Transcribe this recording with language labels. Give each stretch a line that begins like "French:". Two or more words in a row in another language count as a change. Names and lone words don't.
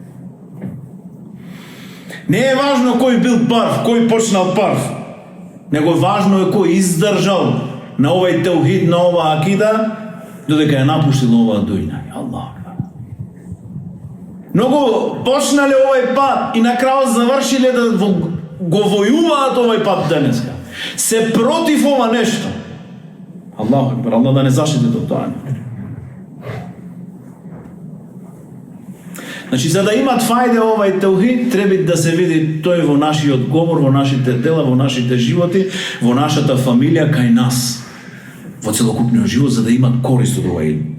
Macedonian: Не е важно кој бил прв, кој почнал прв, него важно е кој издржал на овај теухид, на ова акида, додека ја напуштил ова дујна. Аллах. Многу почнале овај пат и на крај завршиле да го војуваат овај пат денеска. Се против ова нешто.
Arabic: الله أكبر,
Macedonian: Аллах да не заштити до тоа. Значи, за да имат фајде овај теухид, треба да се види тој во нашиот говор, во нашите дела, во нашите животи, во нашата фамилија, кај нас, во целокупниот живот, за да имат корист од овај.